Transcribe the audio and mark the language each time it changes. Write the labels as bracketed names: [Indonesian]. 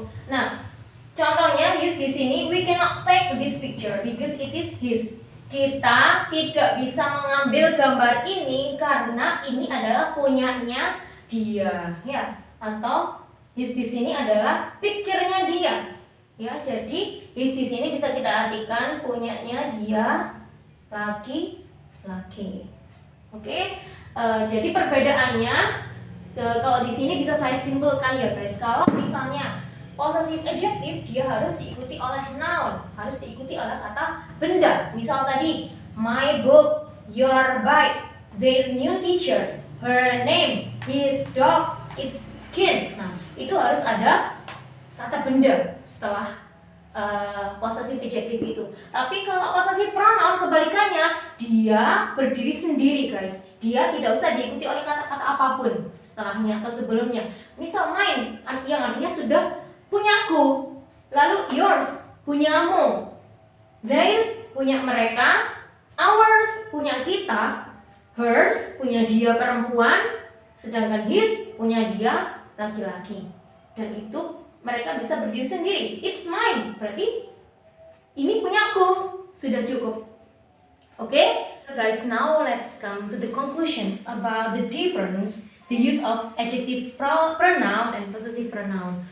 [Indonesian] Nah, contohnya his di sini, [English] we cannot take this picture because it is his. [Indonesian] Kita tidak bisa mengambil gambar ini karena ini adalah punyanya dia ya. Atau his di sini adalah picture-nya dia. Ya, jadi his di sini bisa kita artikan punyanya dia laki-laki. Oke. Jadi perbedaannya kalau di sini bisa saya simpulkan ya guys. Kalau misalnya possessive adjective dia harus diikuti oleh noun, harus diikuti oleh kata benda. Misal tadi [English] my book, your bike, their new teacher, her name, his dog, its skin. [Indonesian] Nah, itu harus ada kata benda setelah possessive adjective itu. Tapi kalau possessive pronoun kebalikannya, dia berdiri sendiri guys. Dia tidak usah diikuti oleh kata-kata apapun setelahnya atau sebelumnya. Misal mine, yang artinya sudah punyaku. Lalu yours, punyamu. Theirs, punya mereka. Ours, punya kita. Hers, punya dia perempuan. Sedangkan his, punya dia laki-laki. Dan itu mereka bisa berdiri sendiri. [English] It's mine, [Indonesian] berarti ini punyaku. Sudah cukup. [English] Oke, guys, now let's come to the conclusion about the difference, the use of adjective pronoun and possessive pronoun.